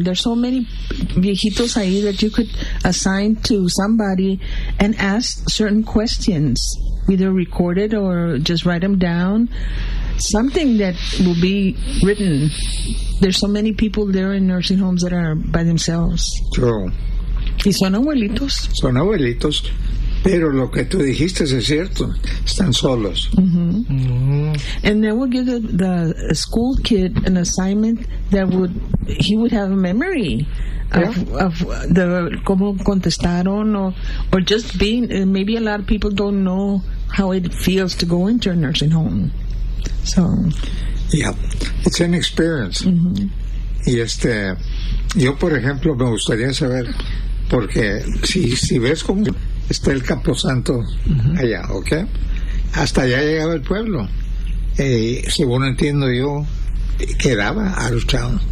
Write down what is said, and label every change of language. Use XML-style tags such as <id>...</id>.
<en>There's so many</en> <es>viejitos ahí</es> <en>that you could assign to somebody and ask certain questions, either record it or just write them down. Something that will be written. There's so many people there in nursing homes that are by themselves. True.</en> <es>Y son abuelitos. Son abuelitos. Pero lo que tú dijiste es cierto. Están solos. Mm-hmm. Mm-hmm.</es> <en>And they will give the school kid an assignment that would, he would have a memory of the</en> <es>cómo contestaron</es> <en>or just being, maybe a lot of people don't know how it feels to go into a nursing home. So, Yeah, it's an experience.</en> <es>Mm-hmm. Y este, yo por ejemplo me gustaría saber, porque si ves cómo está el Camposanto, mm-hmm, allá, ¿ok? Hasta allá llegaba el pueblo. Según entiendo yo, quedaba</es> <en>out of town.</en>